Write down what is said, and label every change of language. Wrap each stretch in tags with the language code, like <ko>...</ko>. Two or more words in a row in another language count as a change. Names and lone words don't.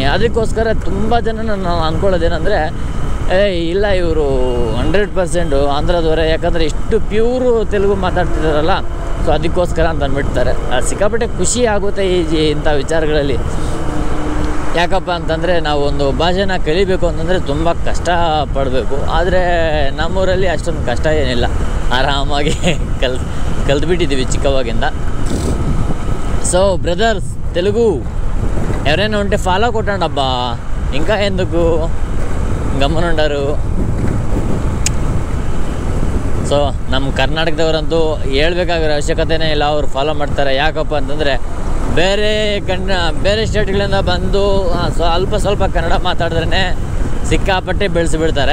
<kn>ಅದಕ್ಕೋಸ್ಕರ ತುಂಬ ಜನ ನಾನು ಅಂದ್ಕೊಳ್ಳೋದೇನೆಂದರೆ ಇಲ್ಲ ಇವರು 100% ಆಂಧ್ರದವರೇ, ಯಾಕಂದರೆ ಇಷ್ಟು ಪ್ಯೂರು ತೆಲುಗು ಮಾತಾಡ್ತಿದ್ದಾರಲ್ಲ, ಸೊ ಅದಕ್ಕೋಸ್ಕರ ಅಂತ ಅಂದ್ಬಿಡ್ತಾರೆ. ಸಿಕ್ಕಾಪಟ್ಟೆ ಖುಷಿ ಆಗುತ್ತೆ ಇಂಥ ವಿಚಾರಗಳಲ್ಲಿ. ಯಾಕಪ್ಪ ಅಂತಂದರೆ ನಾವು ಒಂದು ಭಾಷೆನ ಕಲಿಬೇಕು ಅಂತಂದರೆ ತುಂಬ ಕಷ್ಟಪಡಬೇಕು. ಆದರೆ ನಮ್ಮೂರಲ್ಲಿ ಅಷ್ಟೊಂದು ಕಷ್ಟ ಏನಿಲ್ಲ, ಆರಾಮಾಗಿ ಕಲ್ತ್ಬಿಟ್ಟಿದ್ದೀವಿ చిక్కವಾಗಿಂದ.</kn> <te>సో బ్రదర్స్ తెలుగు ఎవరైనా ఉంటే ఫాలో కొట్టండి అబ్బా, ఇంకా ఎందుకు ಗಮನುಂಡರು.</te> <kn>ಸೊ ನಮ್ಮ ಕರ್ನಾಟಕದವರಂತೂ ಹೇಳ್ಬೇಕಾಗಿರೋ ಅವಶ್ಯಕತೆನೇ ಇಲ್ಲ, ಅವ್ರು ಫಾಲೋ ಮಾಡ್ತಾರೆ. ಯಾಕಪ್ಪ ಅಂತಂದರೆ ಬೇರೆ ಸ್ಟೇಟ್ಗಳಿಂದ ಬಂದು ಸ್ವಲ್ಪ ಕನ್ನಡ ಮಾತಾಡಿದ್ರೇ ಸಿಕ್ಕಾಪಟ್ಟೆ ಬೆಳೆಸಿಬಿಡ್ತಾರೆ.</kn>